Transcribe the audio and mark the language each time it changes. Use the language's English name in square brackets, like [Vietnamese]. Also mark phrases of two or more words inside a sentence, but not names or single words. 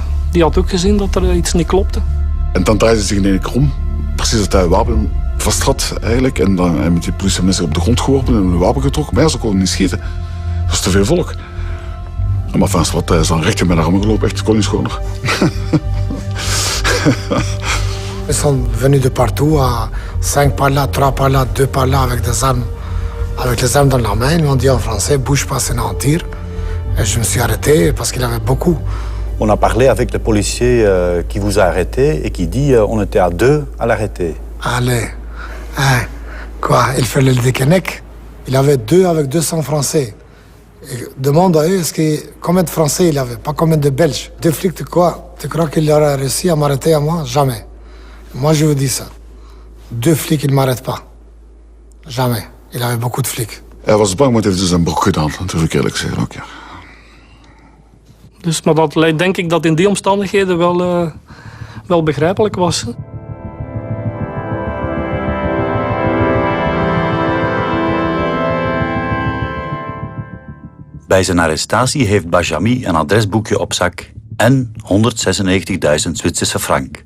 [Dutch] Die had ook gezien dat er iets niet klopte. En dan draaide ze zich in één keer om. Precies dat hij een wapen vast had eigenlijk. En dan met die politiemensen op de grond geworpen en een wapen getrokken. Maar ja, ze konden niet schieten. Dat was te veel volk. Maar van wat, hij is dan recht in mijn armen gelopen. Echt, ik kon niet schoner. [French] Ils sont venus de partout, à 5 par là, 3 par là, 2 par là, avec des armes, avec les armes dans la main. Ils m'ont dit en français, bouge pas, sinon on tire. Et je me suis arrêté parce qu'il y avait beaucoup. On a parlé avec le policier qui vous a arrêté et qui dit on était à 2 à l'arrêter. Allez, hein, quoi, il fait le déconnect. Il avait 2 avec 200 Français. Et demande à eux combien de Français il avait, pas combien de Belges. 2 flics de quoi? Tu crois qu'il aurait réussi à m'arrêter à moi? Jamais. Moi, je vous dis ça. 2 flics, ils ne m'arrêtent pas. Jamais. Il avait beaucoup de flics. [Dutch] Hij was bang, maar het heeft dus zijn broek gedaan. Dat durf ik eerlijk zeggen ook, ja. Dus, maar dat denk ik dat in die omstandigheden wel begrijpelijk was. Bij zijn arrestatie heeft Bajami een adresboekje op zak en 196.000 Zwitserse frank.